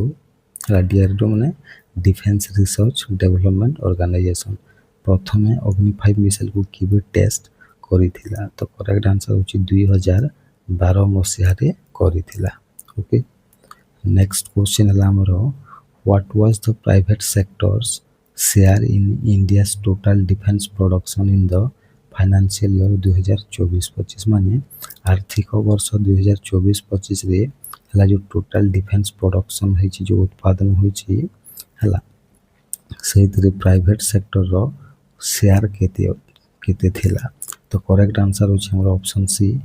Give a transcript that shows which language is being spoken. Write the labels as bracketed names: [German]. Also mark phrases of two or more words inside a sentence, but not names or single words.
[Odia] ହେଲା, DRDO ମାନେ [English] defence research development organisation. [Odia] ପ୍ରଥମେ ଅଗ୍ନି-5 ମିସାଇଲ୍କୁ କେବେ ଟେଷ୍ଟ କରିଥିଲା? ତ [English] correct answer [Odia] ହେଉଛି 2012 ମସିହାରେ କରିଥିଲା। [English] okay, next question [Odia] ହେଲା ଆମର [English] what was the private sectors share in India's total defense production in the financial year 2024-25 [Odia] ମାନେ ଆର୍ଥିକ ବର୍ଷ 2024-25ରେ ହେଲା ଯେଉଁ [English] total defence production [Odia] ହେଇଛି ଯେଉଁ ଉତ୍ପାଦନ ହୋଇଛି ହେଲା ସେଇଥିରେ [English] private sector's share [Odia] କେତେ ଥିଲା ତ [English] correct answer [Odia] ହେଉଛି ଆମର [English] option C